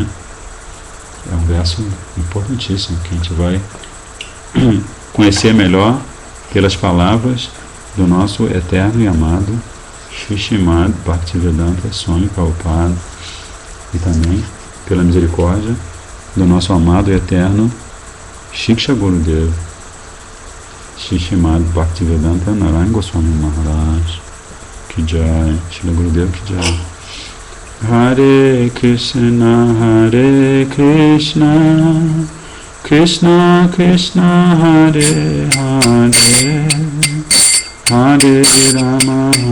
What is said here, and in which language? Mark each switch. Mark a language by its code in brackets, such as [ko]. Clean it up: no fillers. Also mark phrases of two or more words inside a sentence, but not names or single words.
[pt] É um verso importantíssimo que a gente vai conhecer melhor pelas palavras do nosso eterno e amado Srimad Bhaktivedanta Swami Prabhupada, e também pela misericórdia do nosso amado e eterno Shiksha Gurudeva Srimad Bhaktivedanta Narayana Goswami Maharaj [hi] की जय, [pt] Srila Gurudeva [hi] की जय. [pt] Hare Krishna Krishna Krishna Hare Hare Hare Rama